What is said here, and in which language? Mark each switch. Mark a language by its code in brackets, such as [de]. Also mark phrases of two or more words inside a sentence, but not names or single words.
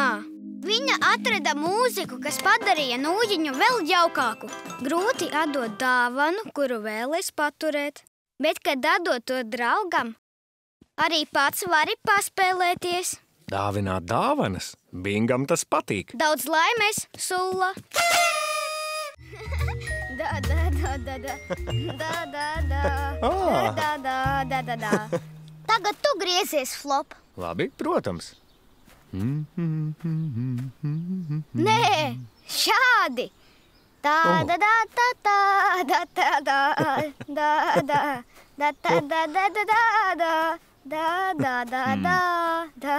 [lv] Viņa atrada mūziku, kas padarīja nūjiņu vēl jaukāku. Grūti atdot dāvanu, kuru vēlies paturēt. Bet, kad atdot to draugam, arī pats vari paspēlēties. Dāvināt dāvanas? Bingam tas patīk. Daudz laimes, Sulla! Da, da, da, da, da. Da, da, da. Da, da, da, da, da. Tagad tu griezies, Flop. Labi, protams. Nē, šādi. Da, da, da, da, da, da, da, da, da, da, da, da, da, da, da, da, da, da, da, da.